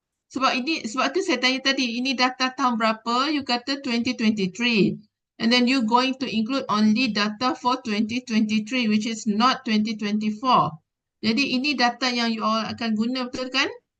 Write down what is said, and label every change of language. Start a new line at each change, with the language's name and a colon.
Malay: Sebab itu saya tanya tadi, ini data tahun berapa? You kata 2023.
English: And then you going to include only data for 2023, which is not 2024.
Malay: Jadi ini data yang
English: you all
Malay: akan guna, betul kan?